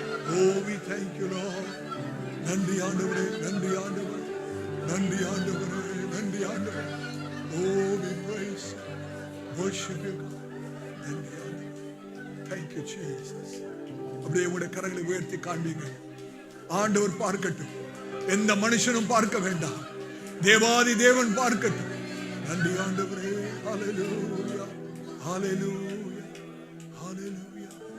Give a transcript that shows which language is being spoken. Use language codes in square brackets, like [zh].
[ta] O, [en] we thank you Lord. [ta] நன்றி ஆண்டவரே, நன்றி ஆண்டவரே, நன்றி ஆண்டவரே, நன்றி ஆண்டவரே. [en] Oh, we praise, worship you God. [ta] நன்றி ஆண்டவரே. [en] Thank you Jesus. [ta] அப்படியே உங்களுடைய கரங்களை உயர்த்தி காண்பீங்க. ஆண்டவர் பார்க்கட்டும், எந்த மனுஷனும் பார்க்க வேண்டாம். தேவாதி தேவன் பார்க்கட்டும். நன்றி ஆண்டவரே. ஹல்லேலூயா, ஹல்லேலூயா, ஹல்லேலூயா.